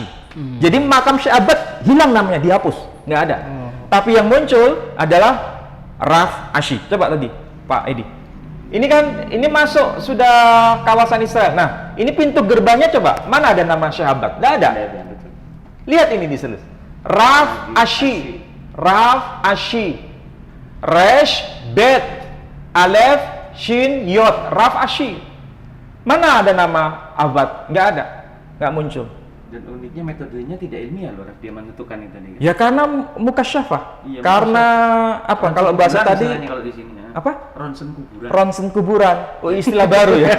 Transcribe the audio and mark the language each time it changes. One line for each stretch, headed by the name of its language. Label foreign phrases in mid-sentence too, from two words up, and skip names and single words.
Indonesian: Jadi makam Syekh Abbad hilang namanya, dihapus, nggak ada. Tapi yang muncul adalah Raf Ashi. Coba tadi Pak Edi. Ini kan ini masuk sudah kawasan Israel. Nah, ini pintu gerbangnya coba. Mana ada nama Syekh Abbad? Nggak ada. Lihat ini di sini. Raf Ashi.
Hebrew: Raf Ashi. ריש בית אלף שין יוד. Raf Ashi.
Indonesian: Mana ada nama Abbad? Nggak ada. Nggak muncul. Dan uniknya metodenya tidak ilmiah loh, Raf, dia menentukan itu tadi. Ya karena mukasyafah. Iya, karena apa? Ronsen Kalau bahasa kuburan tadi kalau di sini, ya. apa? Ronsen kuburan. Ronsen kuburan. Oh, istilah baru ya.